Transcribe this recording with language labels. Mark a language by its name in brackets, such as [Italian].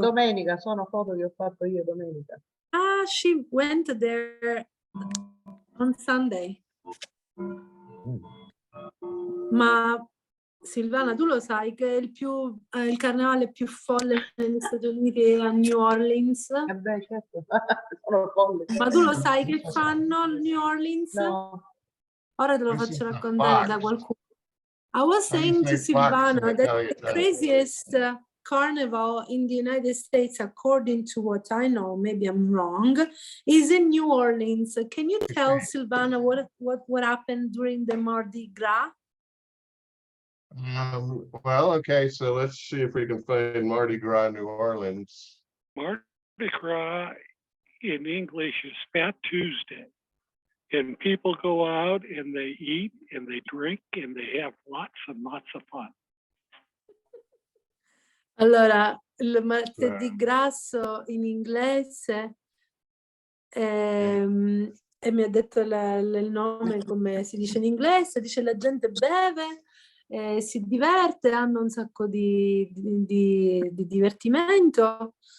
[Italian] domenica, sono foto che ho fatto io domenica. [English] Ah, she went there on Sunday. [Italian] Ma Silvana, tu lo sai che il carnevale più folle negli Stati Uniti è a New Orleans? Beh, certo, sono folle. Ma tu lo sai che fanno a New Orleans? No. Ora te lo faccio raccontare da qualcuno. [English] I was saying to Silvana that the craziest carnival in the United States, according to what I know, maybe I'm wrong, is in New Orleans. Can you tell Silvana what happened during the Mardi Gras? Well, okay, so let's see if we can find Mardi Gras, New Orleans. Mardi Gras in English is Fat Tuesday. And people go out and they eat and they drink and they have lots and lots of fun. [Italian] Allora, il martedì grasso in inglese e mi ha detto il nome come si dice in inglese, dice la gente beve, si diverte, hanno un sacco di divertimento.